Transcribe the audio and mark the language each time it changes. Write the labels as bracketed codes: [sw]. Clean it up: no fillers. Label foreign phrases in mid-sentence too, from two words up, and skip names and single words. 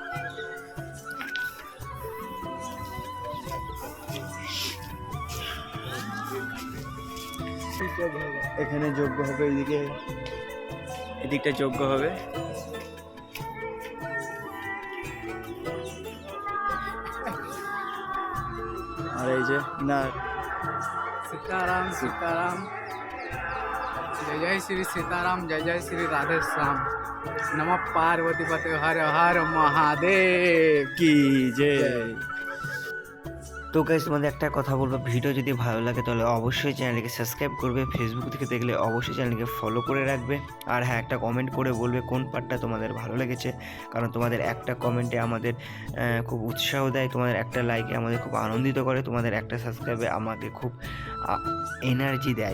[bn] এখানে যজ্ঞ হবে, এদিকটা যজ্ঞ হবে। আর এই যে না [hi] सीताराम सीताराम, जय जय श्री सीताराम, जय जय श्री राधे श्याम, नमः पार्वती पते, हर हर महादेव [bn] কি জয়। তো গাইস তোমাদের একটা কথা বলবো, ভিডিও যদি ভালো লাগে তাহলে অবশ্যই চ্যানেলকে সাবস্ক্রাইব করবে। ফেসবুক থেকে দেখলে অবশ্যই চ্যানেলকে ফলো করে রাখবে। আর হ্যাঁ, একটা কমেন্ট করে বলবে কোন পার্টটা তোমাদের ভালো লেগেছে, কারণ তোমাদের একটা কমেন্টে আমাদের খুব উৎসাহ দেয়, তোমাদের একটা লাইকে আমাদের খুব আনন্দিত করে, তোমাদের একটা সাবস্ক্রাইবে আমাকে খুব এনার্জি দেয়।